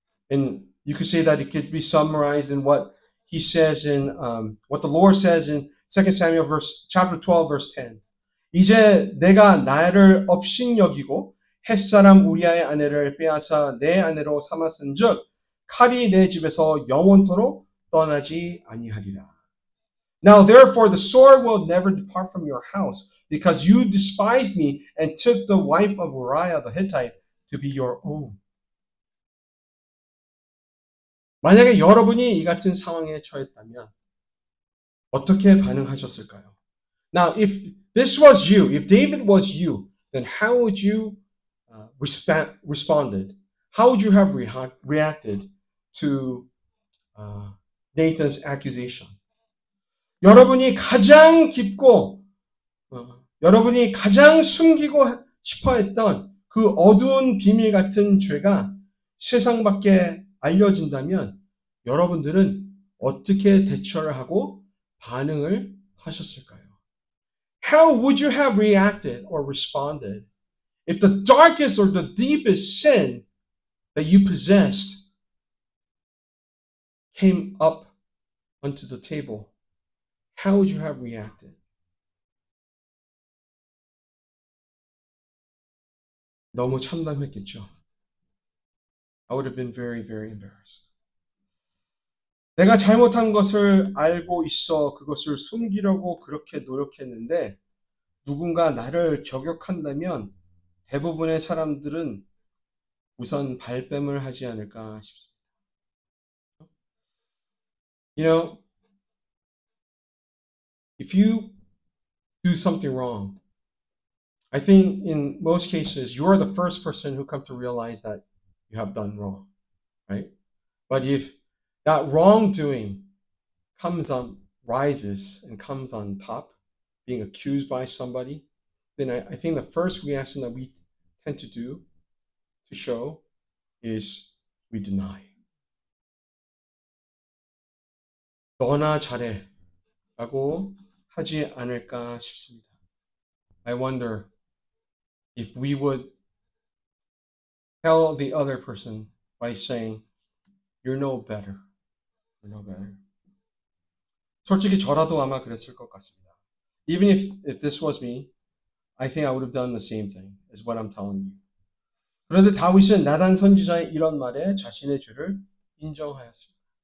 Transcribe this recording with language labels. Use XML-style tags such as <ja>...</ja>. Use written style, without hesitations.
<en>And you could say that it could be summarized in what he says in what the Lord says in 2 Samuel chapter 12 verse 10.</en> <ko>이제 내가 나를 업신여기고 햇사람 우리아의 아내를 빼앗아 내 아내로 삼았은즉 칼이 내 집에서 영원토록 떠나지 아니하리라.</ko> <en>Now therefore the sword will never depart from your house, because you despised me and took the wife of Uriah the Hittite to be your own.</en> <ko>만약에 여러분이 이 같은 상황에 처했다면 어떻게 반응하셨을까요?</ko> <en>Now, if this was you, if David was you, then how would you responded? How would you have reacted to Nathan's accusation?</en> <ko>여러분이 가장 깊고 여러분이 가장 숨기고 싶어 했던 그 어두운 비밀 같은 죄가 세상 밖에 알려진다면 여러분들은 어떻게 대처를 하고 반응을 하셨을까요?</ko> <en>How would you have reacted or responded if the darkest or the deepest sin that you possessed came up onto the table? How would you have reacted?</en> <ko>너무 참담했겠죠.</ko> <en>I would have been very, very embarrassed.</en> <ko>내가 잘못한 것을 알고 있어 그것을 숨기려고 그렇게 노력했는데 누군가 나를 저격한다면 대부분의 사람들은 우선 발뺌을 하지 않을까 싶습니다.</ko> <en>You know, if you do something wrong, I think in most cases you're the first person who come to realize that you have done wrong, right? But if that wrongdoing rises and comes on top, being accused by somebody, then I think the first reaction that we tend to do, to show, is we deny.</en> <ko>너나 잘해 라고 하지 않을까 싶습니다.</ko> <en>I wonder if we would tell the other person by saying, you're no better. You're no better.</en> <ko>솔직히 저라도 아마 그랬을 것 같습니다.</ko> <en>Even if this was me, I think I would have done the same thing as what I'm telling you.</en> <ko>그런데 다윗은 나단 선지자의 이런 말에 자신의 죄를 인정하였습니다.</ko>